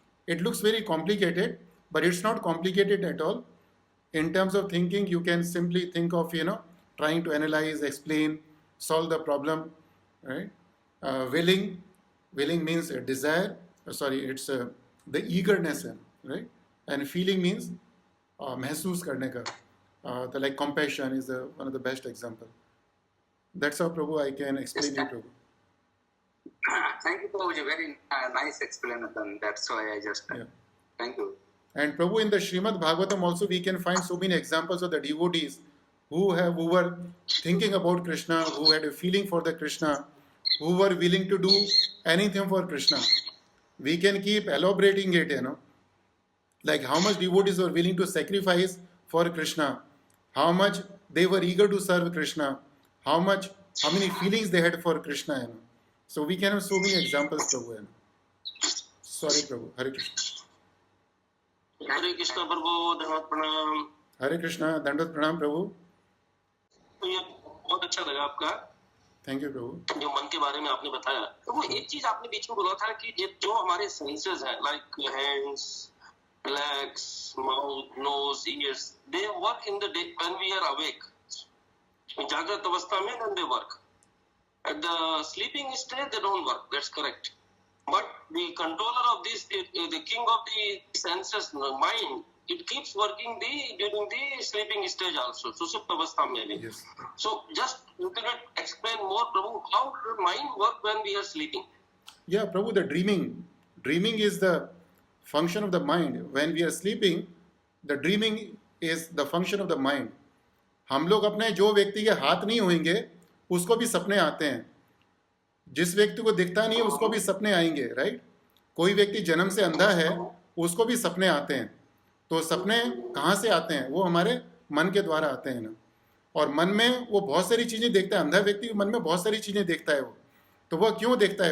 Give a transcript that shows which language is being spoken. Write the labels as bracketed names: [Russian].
[English] It looks very complicated, but it's not complicated at all. In terms of thinking, you can simply think of, you know, trying to analyze, explain, solve the problem, right? Willing means a desire. It's the eagerness, right? And feeling means [Hindi] महसूस करने का. [English] Like compassion is one of the best example. That's how, Prabhu, I can explain you, Prabhu. Thank you, Prabhuji. Very nice explanation. That's why I just... Yeah. Thank you. And Prabhu, in the Srimad Bhagavatam also we can find so many examples of the devotees who were thinking about Krishna, who had a feeling for the Krishna, who were willing to do anything for Krishna. We can keep elaborating it, you know, like how much devotees were willing to sacrifice for Krishna, how much they were eager to serve Krishna, how many feelings they had for Krishna, you know. So we can have so many examples, Prabhu, you know. Sorry, Prabhu. Hare Krishna. [Hindi] हरे कृष्णा प्रभु, धन्यवाद प्रणाम. हरे कृष्णा, दंडवत प्रणाम प्रभु. ये बहुत अच्छा लगा आपका. [English] Thank you प्रभु. [Hindi] जो मन के बारे में आपने बताया. तो वो एक चीज आपने बीच में बोला था कि जो हमारे सेंसेस हैं, [English] Like hands, legs, mouth, nose, ears, they work in the day when we are awake. [Hindi] In Jagrat Avastha mein, [English] then they work. At the sleeping state, they don't work. That's correct. But the controller of this, the king of the senses, the mind, it keeps working during the sleeping stage also. [Hindi] Susupt Avastha mein bhi. [English] Yes. So just you can explain more, Prabhu, how does mind work when we are sleeping? Yeah, Prabhu, the dreaming is the function of the mind. When we are sleeping, the dreaming is the function of the mind. [Hindi] हम लोग अपने जो व्यक्ति के हाथ नहीं होंगे उसको भी सपने आते हैं, जिस व्यक्ति को दिखता नहीं है उसको भी सपने आएंगे, राइट? कोई व्यक्ति जन्म से अंधा है उसको भी सपने आते हैं. तो सपने कहाँ से आते हैं? वो हमारे मन के द्वारा आते हैं ना. और मन में वो बहुत सारी चीज़ें देखता है. अंधा व्यक्ति मन में बहुत सारी चीज़ें देखता है वो. तो वह क्यों देखता है?